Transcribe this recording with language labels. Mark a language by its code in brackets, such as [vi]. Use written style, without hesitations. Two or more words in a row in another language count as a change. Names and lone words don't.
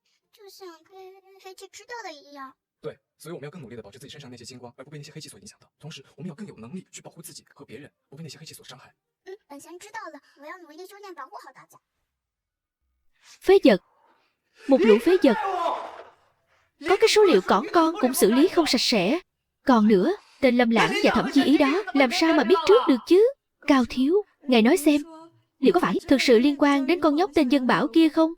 [zh] 对，所以我们要更努力地保持自己身上那些金光，而不被那些黑气所影响到。同时，我们要更有能力去保护自己和别人，不被那些黑气所伤害。本仙知道了，我要努力修炼，保护好大家。 [vi] Phế vật. Một lũ phế vật. Có cái số liệu cỏn con cũng xử lý không sạch sẽ. Còn nữa, tên Lâm Lãng và Thẩm Chi Ý đó làm sao mà biết trước được chứ? Cao Thiếu, ngài nói xem, liệu có phải thực sự liên quan đến con nhóc tên Dân Bảo kia không?